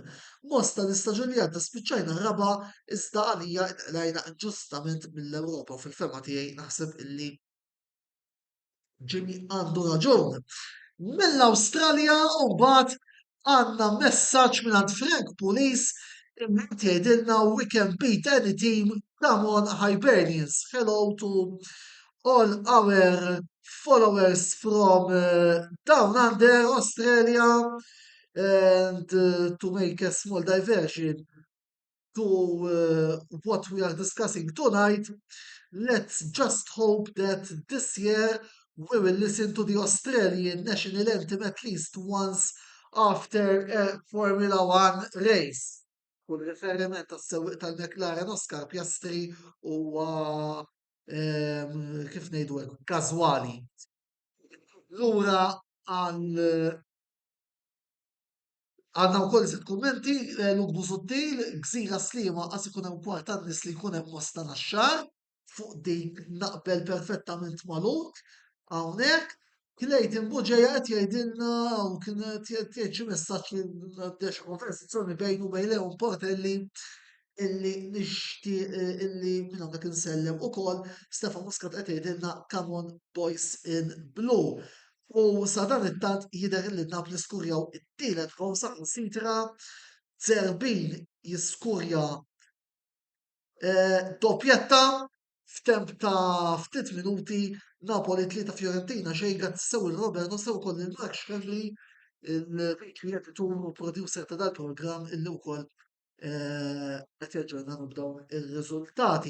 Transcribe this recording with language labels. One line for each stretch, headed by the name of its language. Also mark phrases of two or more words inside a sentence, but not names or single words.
Maltese: Mosta l-istaġun li għadda spiċċajna raba iżda għalija lajna ġustament mill-Ewropa u fil-fema tiegħi naħseb illi Jimmy għandu raġun. Mill-Awstralja u mbagħad għandna messaġġ minn Frank Police imma jgħidilna
English: we can beat any team, come on Hibernians. Hello to all our followers from down under Australia and to make a small diversion to what we are discussing tonight, let's just hope that this year we will listen to the Australian national anthem at least once after a Formula One race.
Maltese: u l-riferiment tas-sewwieq tal-McLaren Oscar Piastri huwa kif ngħidu hekk każwali. Lura għal għandna wkoll żied kummenti Luke Busuttil, gżira Sliema qas ikun hemm kwart nies li jkun hemm Mosta Naxxar, fuq dik naqbel perfettament ma' Luke hawnhekk. Clayton Buġeja qed jgħidilna u kien qed jgħid xi messaġġ li għaddej konversazzjoni bejnu u bejn Leon Portelli illi nixtieq illi minn hawnhekk insellem ukoll Stefan Muscat qed jgħidilna
English: come on boys in blue.
Maltese: U sa dan it-tant jidher li Napoli skurjaw it-tielet gol saħansitra Zerbin jiskurja doppjetta f'temp ta' ftit minuti Napoli 3 Fiorentina xejn qed sew il-Roberto sew ukoll il-Mark Shkreli il-creator u producer ta' dal-programm illi wkoll qed jaġġornana b'dawn ir-riżultati.